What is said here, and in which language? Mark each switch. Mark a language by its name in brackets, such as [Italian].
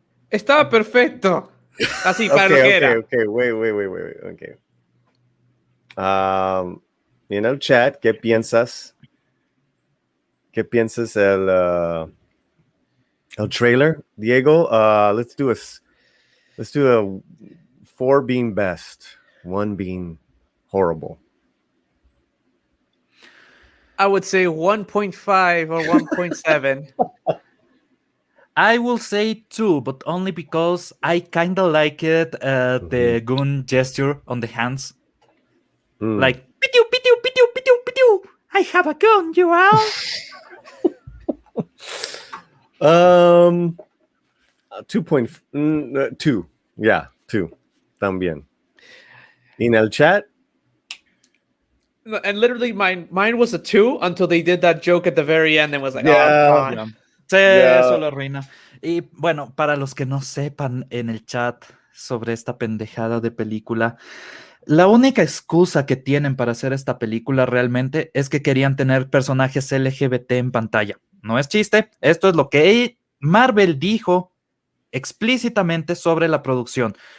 [Spanish] Estaba perfecto. Así, para lo que era. [English] Okay. Wait. Okay. [Spanish] En el chat, ¿qué piensas? ¿Qué piensas el trailer, Diego? [English] Let's do a 4 being best, 1 being horrible. I would say 1.5 or 1.7. I will say 2, but only because I kind of like it, the gun gesture on the hands. Like, pitiu, pitiu, pitiu, pitiu, pitiu. I have a gun, you all. [Spanish] 2.2. Yeah, 2. También. En el chat. [English] And literally, mine was a 2 until they did that joke at the very end and was like, Yeah. oh, come on. [Spanish] Sí, [English] Yeah. [Spanish] eso lo arruina. Y bueno, para los que no sepan en el chat sobre esta pendejada de película, la única excusa que tienen para hacer esta película realmente es que querían tener personajes LGBT en pantalla. No es chiste, esto es lo que Marvel dijo explícitamente sobre la producción.